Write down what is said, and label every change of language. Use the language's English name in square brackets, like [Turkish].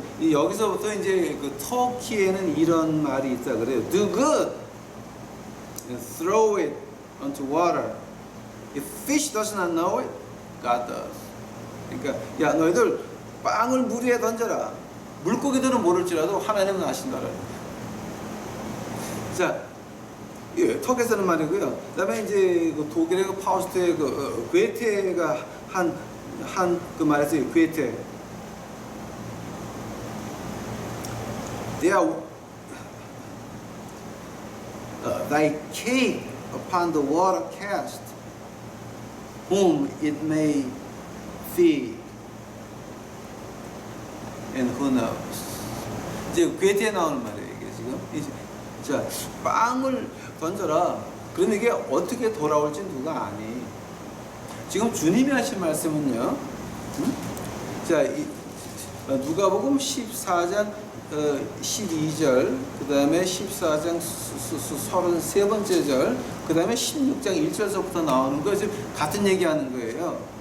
[Korean] 여기서부터 이제 터키에는 이런 말이 있다 그래요. [English] Do good and throw it onto water. If fish does not know it, God does. [Korean] 그러니까 야 너희들 빵을 물 위에 던져라. 물고기들은 모를지라도 하나님은 아신다라는 거예요. 자, 터키에서는 말이고요. 그다음에 이제 독일의 파우스트의 괴테가 한 말했어요. 괴테. [English] Thy cake upon the water cast, whom it may feed, and who knows. [Korean] 이제 괴테에 나오는 말이에요. 이게 지금. 자, 빵을 던져라. 그럼 이게 어떻게 돌아올지 누가 아니? 지금 주님이 하신 말씀은요. 자, 누가복음 14장 12절, 그 다음에 14장 33번째 절, 그 다음에 16장 1절서부터 나오는 거 지금 같은 얘기 하는 거예요.